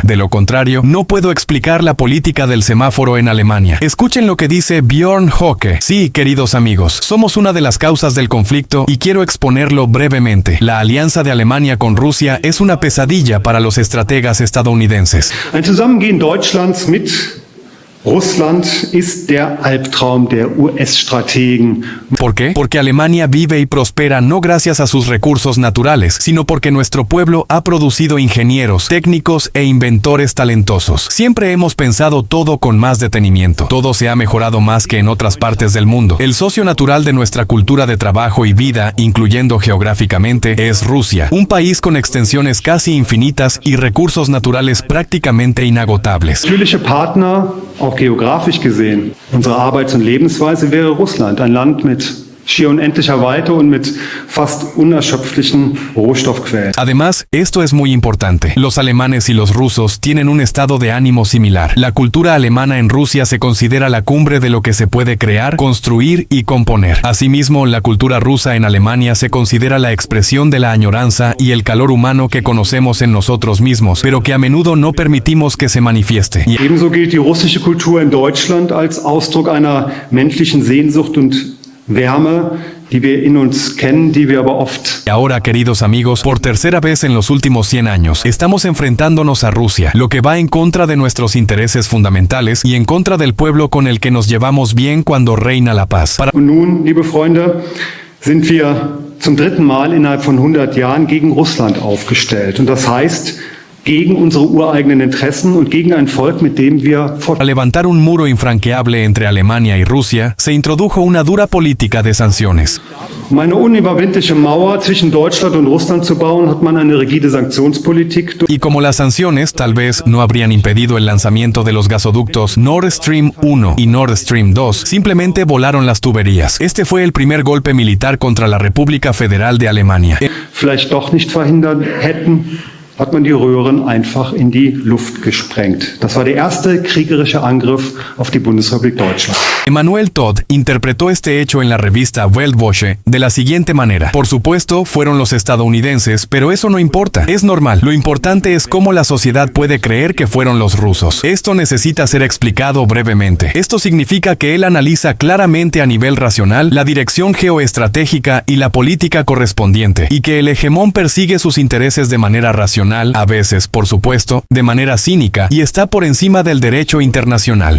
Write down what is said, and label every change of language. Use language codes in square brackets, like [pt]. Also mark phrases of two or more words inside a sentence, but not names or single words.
[es] De lo contrario, no puedo explicar la política del semáforo en Alemania. Escuchen lo que dice Björn Höcke. Sí, queridos amigos, somos una de las causas del conflicto y quiero exponerlo brevemente. La alianza de Alemania con Rusia es una pesadilla para los estrategas estadounidenses. [de] Ein Zusammengehen Deutschlands mit Russland ist der Albtraum der US-Strategen. [es] ¿Por qué? Porque Alemania vive y prospera no gracias a sus recursos naturales, sino porque nuestro pueblo ha producido ingenieros, técnicos e inventores talentosos. Siempre hemos pensado todo con más detenimiento. Todo se ha mejorado más que en otras partes del mundo. El socio natural de nuestra cultura de trabajo y vida, incluyendo geográficamente, es Rusia, un país con extensiones casi infinitas y recursos naturales prácticamente inagotables. [de] Natürliche Partner, auch geografisch gesehen, unsere Arbeits- und Lebensweise wäre Russland, ein Land mit schier unendlicher Weite und mit fast unerschöpflichen Rohstoffquellen. [es] Además, esto es muy importante. Los alemanes y los rusos tienen un estado de ánimo similar. La cultura alemana en Rusia se considera la cumbre de lo que se puede crear, construir y componer. Asimismo, la cultura rusa en Alemania se considera la expresión de la añoranza y el calor humano que conocemos en nosotros mismos, pero que a menudo no permitimos que se manifieste. [de] Ebenso gilt die russische Kultur in Deutschland als Ausdruck einer menschlichen Sehnsucht und Wärme, die wir in uns kennen, die wir aber oft. [es] Y ahora, queridos amigos, por tercera vez en los últimos 100 años, estamos enfrentándonos a Rusia, lo que va en contra de nuestros intereses fundamentales y en contra del pueblo con el que nos llevamos bien cuando reina la paz. [de] Und nun, liebe Freunde, sind wir zum dritten Mal innerhalb von 100 Jahren gegen Russland aufgestellt. Und das heißt, gegen unsere ureigenen Interessen und gegen ein Volk, mit dem wir [es] Para levantar un muro infranqueable entre Alemania y Rusia, se introdujo una dura política de sanciones. [de] Um eine unüberwindliche Mauer zwischen Deutschland und Russland zu bauen, hat man eine rigide Sanktionspolitik. [es] Y como las sanciones tal vez no habrían impedido el lanzamiento de los gasoductos Nord Stream 1 y Nord Stream 2, simplemente volaron las tuberías. Este fue el primer golpe militar contra la República Federal de Alemania. [de] Vielleicht doch nicht verhindert hätten, hat man die Röhren einfach in die Luft gesprengt. Das war der erste kriegerische Angriff auf die Bundesrepublik Deutschland. [es] Emmanuel Todd interpretó este hecho en la revista Weltwoche de la siguiente manera. Por supuesto, fueron los estadounidenses, pero eso no importa. Es normal. Lo importante es cómo la sociedad puede creer que fueron los rusos. Esto necesita ser explicado brevemente. Esto significa que él analiza claramente a nivel racional la dirección geoestratégica y la política correspondiente, y que el hegemón persigue sus intereses de manera racional, a veces, por supuesto, de manera cínica, y está por encima del derecho internacional.